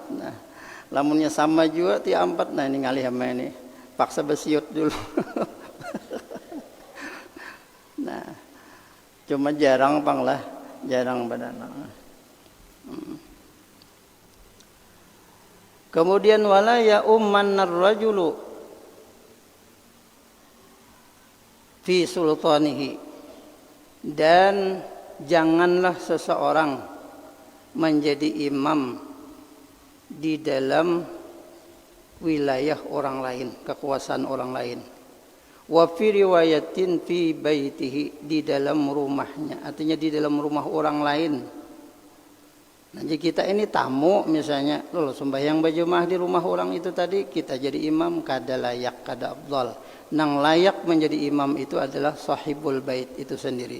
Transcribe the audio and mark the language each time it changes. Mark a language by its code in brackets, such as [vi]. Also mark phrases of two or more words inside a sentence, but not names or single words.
[bjn] Nah, lamunnya sama juga ti 4. Nah, ini ngalih sama ini. Paksa besiut dulu. Nah, cuma jarang pang lah, jarang badan. [ar] Kemudian ولا يؤمن الرجل في سلطانه, [id] dan janganlah seseorang menjadi imam di dalam wilayah orang lain, kekuasaan orang lain. [ar] وفي رواية في بيته, [id] di dalam rumahnya, artinya di dalam rumah orang lain. [bjn] Nah, jadi kita ini tamu misalnya, loh sembahyang berjamaah di rumah orang itu tadi, kita jadi imam, kada layak, kada afdal. Nang layak menjadi imam itu adalah [ar] صاحب البيت [bjn] itu sendiri.